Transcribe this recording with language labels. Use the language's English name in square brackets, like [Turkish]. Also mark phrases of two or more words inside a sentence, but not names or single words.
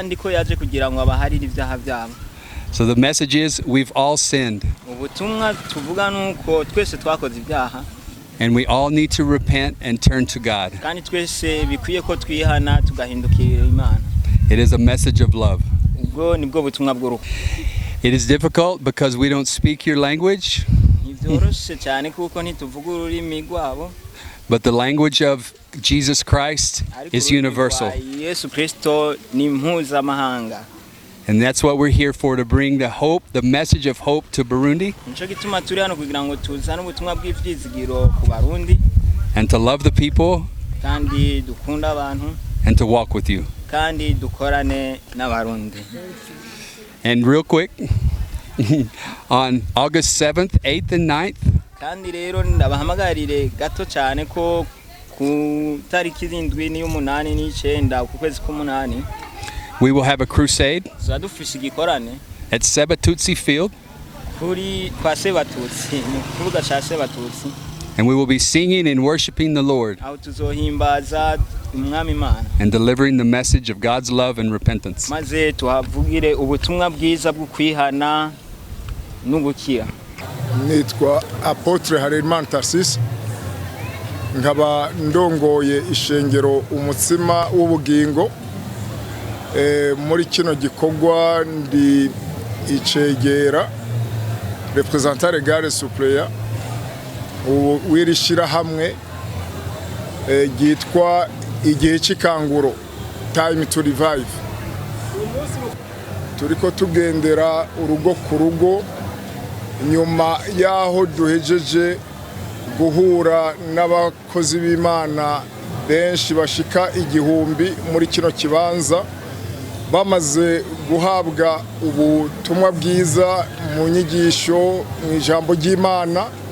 [English] So the message is, we've all sinned, and we all need to repent and turn to God. It is a message of love. [Rundi] ubwo nibwo butumwa bw'urukundo. [English] It is difficult because we don't speak your language. [Rundi] Ntivyoroshe cyane kuko ntituvuga ururimi rwabo. [English] But the language of Jesus Christ is universal. [Rundi] Yesu Kristo ni mpuzamahanga. [English] And that's what we're here for, to bring the hope, the message of hope to Burundi. [Rundi] Nico gituma turi hano kugira ngo tuzane ubutumwa bw'ivyizigiro ku Barundi. [English] And to love the people. [Rundi] Kandi dukunda abantu. [English] And to walk with you. [Rundi] Kandi dukorane n'Abarundi. [English] And real quick, on August 7th, 8th and 9th, [Rundi] kandi rero ndabahamagarire gato cyane ko ku tariki 7 n'umunani n'icenda ku kwezi k'umunani [English] we will have a crusade [Rundi] zadufisha igikorane [English] at Sebatutsi Field. [Rundi] Kuri kwa Sebatutsi, mu kibuga ca Sebatutsi. [English] And we will be singing and worshiping the Lord. [Rundi] Aho tuzohimbaza umwami Imana. [English] And delivering the message of God's love and repentance. [Rundi] Maze tuhavugire ubutumwa bwiza bwo kwihana n'ugukira. Nitwa Apotre Harerimana Tarsis, nkaba ndongoye ishengero umutsima w'ubugingo. Muri kino gikorwa ndi icegera [French] representant legal suppléant [Rundi] wirishira hamwe gitwa igihe cy'ikanguro, [English] time to revive. [Rundi] Turiko tugendera urugo ku rugo nyuma yaho duhejeje guhura n'abakozi b'Imana benshi bashika 1000 muri kino kibanza, bamaze guhabwa ubutumwa bwiza mu nyigisho mu ijambo ry'Imana.